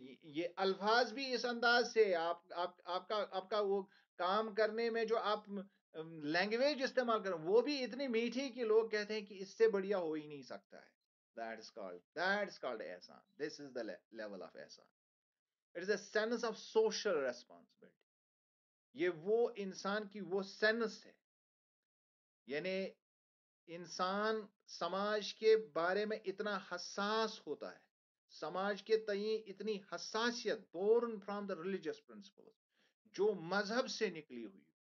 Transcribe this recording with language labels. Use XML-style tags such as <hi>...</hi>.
<ur>یہ الفاظ بھی اس انداز سے آپ کا وہ کام کرنے میں جو آپ لینگویج استعمال کریں وہ بھی اتنی میٹھی کہ لوگ کہتے ہیں کہ اس سے بڑھیا ہو ہی نہیں سکتا ہے.</ur> <en>That is called احسان. This is the level of احسان. It is a sense of social responsibility.</en> <ur>یہ وہ انسان کی وہ سینس ہے، یعنی انسان سماج کے بارے میں اتنا حساس ہوتا ہے، سماج کے تئیں اتنی حساسیت</ur> <en>born from the religious principle</en> <ur>جو مذہب سے نکلی ہوئی.</ur>